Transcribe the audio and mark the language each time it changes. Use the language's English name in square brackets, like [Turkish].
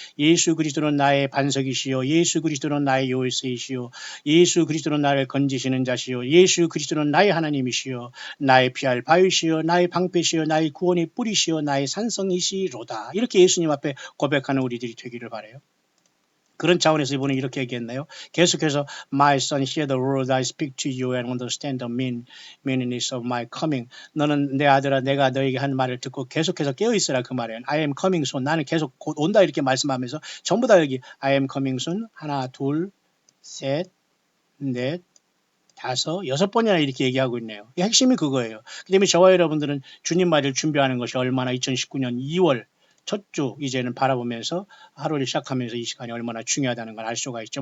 [Korean] 예수 그리스도는 나의 반석이시요 예수 그리스도는 나의 요새이시요 예수 그리스도는 나를 건지시는 자시요 예수 그리스도는 나의 하나님이시요 나의 피할 바위시요 나의 방패시요 나의 구원의 뿌리시요 나의 산성이시로다. 이렇게 예수님 앞에 고백하는 우리들이 되기를 바라요. 그런 차원에서 이분은 이렇게 얘기했나요? 계속해서 [English] My son, hear the word I speak to you and understand the meaning of my coming. [Korean] 너는 내 아들아 내가 너에게 한 말을 듣고 계속해서 깨어있으라 그 말이에요. [English] I am coming soon. [Korean] 나는 계속 곧 온다 이렇게 말씀하면서 전부 다 여기 [English] I am coming soon. [Korean] 하나, 둘, 셋, 넷, 다섯, 여섯 번이나 이렇게 얘기하고 있네요. 이 핵심이 그거예요. 그 때문에 저와 여러분들은 주님 말을 준비하는 것이 얼마나 2019년 2월 첫 주 이제는 바라보면서 하루를 시작하면서 이 시간이 얼마나 중요하다는 걸 알 수가 있죠.